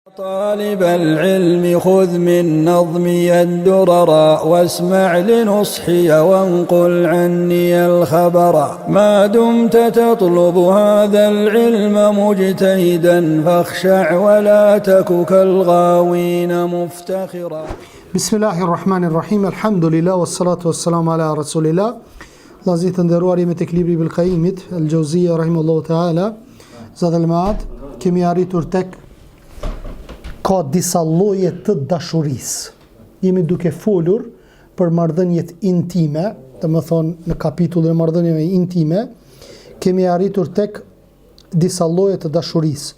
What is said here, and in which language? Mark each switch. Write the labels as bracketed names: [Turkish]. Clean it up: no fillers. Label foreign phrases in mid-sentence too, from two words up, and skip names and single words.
[Arabic] طالب العلم خذ من نظمي الدرر واسمع لنصحي وانقل عني الخبر ما دمت تطلب هذا العلم مجتهدا فاخشع ولا تك كالغاوين مفتخرا. بسم الله الرحمن الرحيم الحمد لله والصلاة والسلام على رسول الله. [Albanian] Vllazit të nderuar, jemi tek libri Ibn Qayyimit al-Jauziyja [Arabic] رحمه الله تعالى. [Albanian] Zadul Maad, kemi arritur tek ka disa lloje të dashurisë. Jemi duke folur për marrëdhëniet intime, domethënë në kapitullin e marrëdhënieve intime, kemi arritur tek disa lloje të dashurisë.